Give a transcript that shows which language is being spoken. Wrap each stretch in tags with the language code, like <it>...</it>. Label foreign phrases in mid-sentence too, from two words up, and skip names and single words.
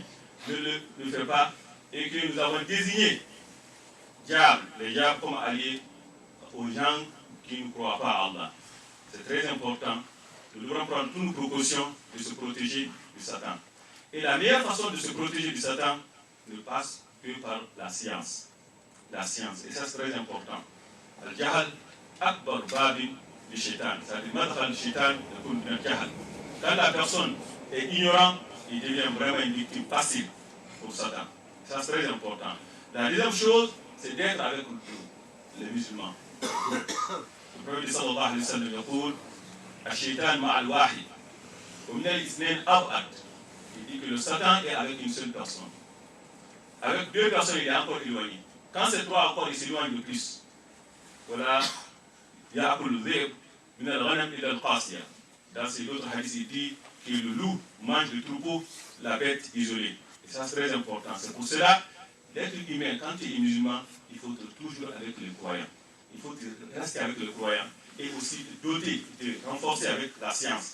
<fr>Ne le fait pas, et que nous avons désigné les diables comme alliés aux gens qui ne croient pas à Allah. C'est très important. Nous devons prendre toutes nos précautions de se protéger du Satan. Et la meilleure façon de se protéger du Satan ne passe que par la science. La science, et ça c'est très important.</fr> <ar>الجهل أكبر باب du shaitan.</ar> <fr>C'est-à-dire,</fr> <ar>مدخل الشيطان يكون من الجهل.</ar> <fr>Quand la personne est ignorante, il devient vraiment une victime facile pour Satan. Ça c'est très important. La deuxième chose, c'est d'être avec les musulmans. Le prophète</fr> <ar>صلى الله عليه وسلم يقول الشيطان مع الواحد ومن الاثنين أبعد.</ar> <fr>Il dit que le Satan est avec une seule personne. Avec deux personnes, il est encore éloigné. Quand c'est trois encore, il s'éloigne de plus. Voilà.</fr> <ar>يأكل الذئب من الغنم إلى القاسية.</ar> <fr>Dans ces autres hadiths, il dit que le loup mange le troupeau, la bête isolée. Et ça, c'est très important. C'est pour cela, l'être humain, quand tu es musulman, il faut être toujours avec les croyants. Il faut rester avec les croyants et aussi te doter, te renforcer avec la science.</fr>